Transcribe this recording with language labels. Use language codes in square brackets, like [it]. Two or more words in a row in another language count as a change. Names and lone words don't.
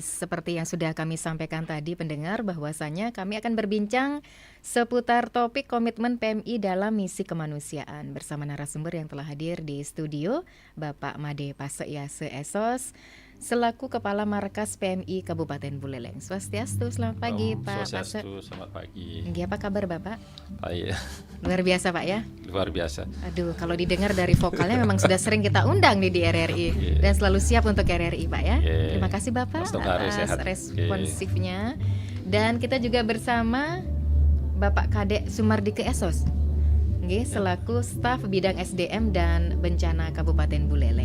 [id] Seperti yang sudah kami sampaikan tadi, pendengar, bahwasanya kami akan berbincang seputar topik komitmen PMI dalam misi kemanusiaan bersama narasumber yang telah hadir di studio, Bapak Made Paseyase Esos, selaku Kepala Markas PMI Kabupaten Buleleng. Swastiastu, selamat pagi Pak. Swastiastu, selamat pagi. Apa kabar Bapak? Baik. Luar biasa Pak ya? Luar biasa. Aduh, kalau didengar dari vokalnya memang sudah sering kita undang nih di RRI dan selalu siap untuk RRI Pak ya. Terima kasih Bapak atas responsifnya. Dan kita juga bersama Bapak Kadek Sumardike Esos, selaku staf bidang SDM dan bencana Kabupaten Buleleng.